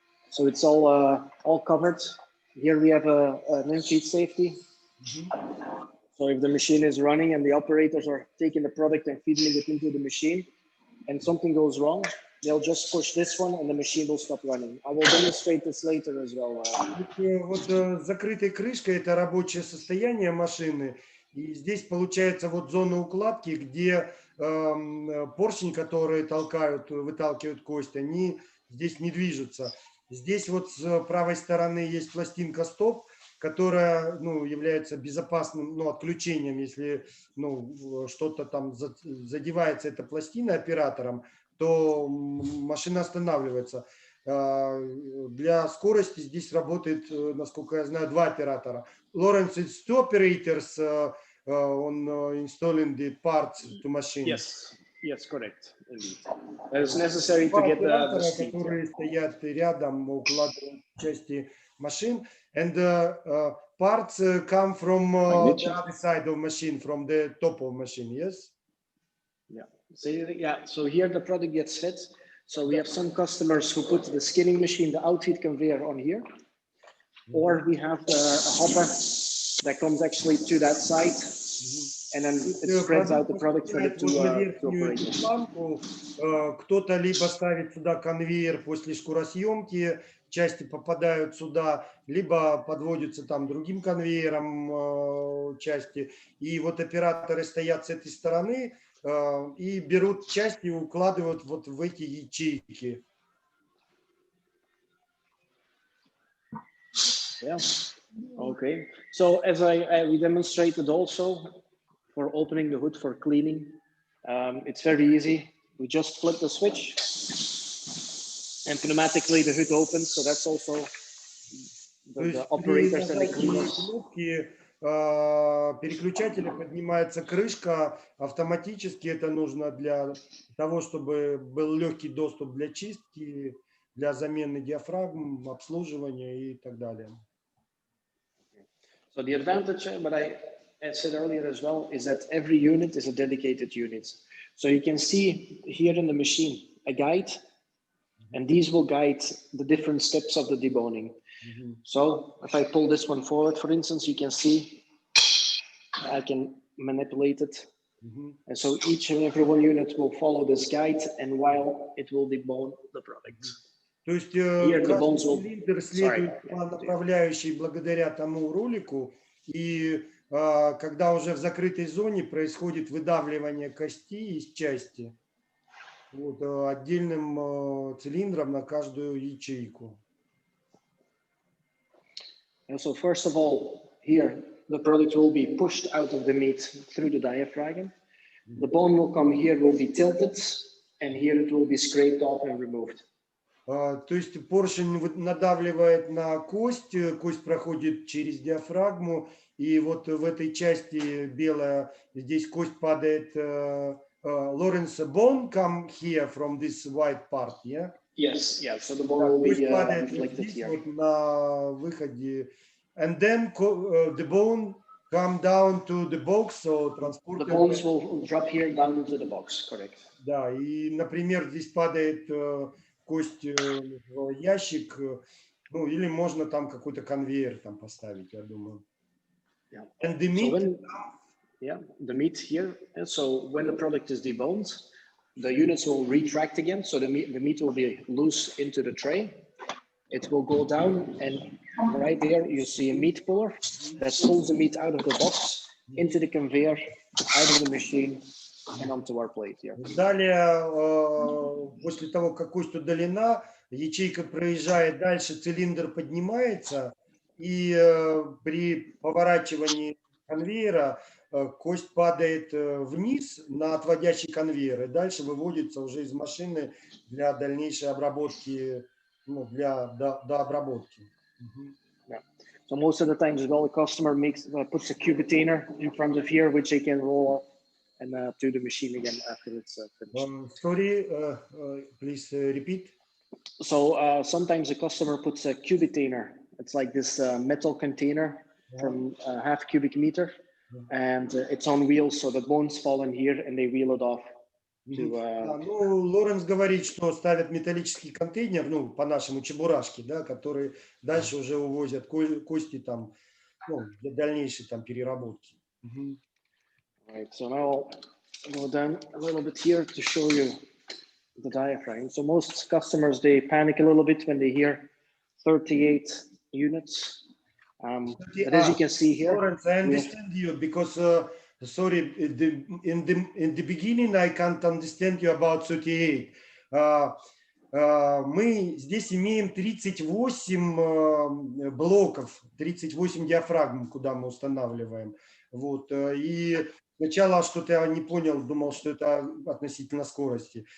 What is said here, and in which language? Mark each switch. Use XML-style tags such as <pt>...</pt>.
<en>So it's all covered. Here we have an in-feed safety. So if the machine is running and the operators are taking the product and feeding it into the machine, and something goes wrong, they'll just push this one and the machine will stop running. I will demonstrate this later as well.</en> <ru>Вот закрытой крышкой это рабочее состояние машины. И здесь получается вот зона укладки, где поршни, которые выталкивают кость, они здесь не движутся. Здесь вот с правой стороны есть пластинка стоп, которая, ну, является безопасным, ну, отключением, если, ну, что-то там задевается эта пластина оператором, то машина останавливается. Для скорости здесь работает, насколько я знаю, два оператора.</ru> <en>Lawrence, it's two operators on installing the parts to machine. Yes, yes, correct. Indeed. It's necessary to</en> <ru>Два</ru> <en>get the</en> <ru>оператора,</ru> <en>speed.</en> <ru>которые стоят рядом, укладывают части машин.</ru> <en>And parts come from the other side of machine, from the top of machine, yes? Yeah. So yeah, so here the product gets fit. So we have some customers who put the skinning machine, the outfeed conveyor on here, or we have a hopper that comes actually to that side, and then it spreads out the product for the two operators.</en> <ru>Кто-то либо ставит сюда конвейер после шкуросъемки, части попадают сюда, либо подводятся там другим конвейером части. И вот операторы стоят с этой стороны и берут части и укладывают вот в эти ячейки.</ru> <en>Yeah. Okay. So as we demonstrated also for opening the hood for cleaning, it's very easy. We just flip the switch and automatically the hood opens. So that's also the operators and the cleaners.</en> <ru>Переключателя поднимается крышка автоматически. Это нужно для того, чтобы был легкий доступ для чистки, для замены диафрагм, обслуживания и так далее.</ru> <en>So the advantage, but I said earlier as well, is that every unit is a dedicated unit. So you can see here in the machine a guide, and these will guide the different steps of the deboning. So if I pull this one forward, for instance, you can see I can manipulate it. And so each and every one unit will follow this guide, and while it will debone the product.</en> <ru>То есть каждый цилиндр следует по направляющей благодаря тому ролику, и когда уже в закрытой зоне происходит выдавливание кости из части вот, отдельным цилиндром на каждую ячейку.</ru> <en>And so first of all, here the product will be pushed out of the meat through the diaphragm. The bone will come here, will be tilted, and here it will be scraped off and removed.</en> <ru>То есть поршень надавливает на кость, кость проходит через диафрагму, и вот в этой части белая, здесь кость падает.</ru> <en>Lawrence, bone come here from this white part, yeah? Yes, yeah. So the bone will be reflected here.</en> <ru>Вот на выходе.</ru> <en>And then the bone come down to the box, so transported. The bones will drop here down into the box, correct?</en> <ru>Да, и, например, здесь падает кость в ящик, ну, или можно там какой-то конвейер там поставить, я думаю.</ru> <en>Yeah. And the meat. So the meat here. And so when the product is deboned, the units will retract again. So the meat will be loose into the tray. It will go down, and right there you see a meat puller that pulls the meat out of the box into the conveyor, out of the machine, and onto our plate here.</en> <ru>Далее, после того, как кость удалена, ячейка проезжает дальше, цилиндр поднимается, и при поворачивании конвейера кость падает вниз на отводящий конвейер, и дальше выводится уже из машины для дальнейшей обработки, ну, для дообработки.</ru> <en>Yeah. So most of the times, well, the customer puts a cubitainer in front of here, which they can roll and to the machine again after it's finished. Sorry, please repeat. So sometimes the customer puts a cubitainer. It's like this metal container from half cubic meter, and it's on wheels, so the bones fall in here and they wheel it off.</en> <ru>Ну, Лоренс говорит, что ставят металлический контейнер, ну, по-нашему чебурашки, да, которые дальше уже увозят кости там, ну, для дальнейшей там переработки.</ru> <en>Right, so now I'll go down a little bit here to show you the diaphragm. So most customers, they panic a little bit when they hear 38 units. But as you can see here, Lawrence, I understand you because sorry, in the beginning I can't understand you about 38.</en> <ru>мы здесь имеем 38 блоков, 38 диафрагм, куда мы устанавливаем. Вот. И сначала что-то я не понял, думал, что это относительно скорости.</ru>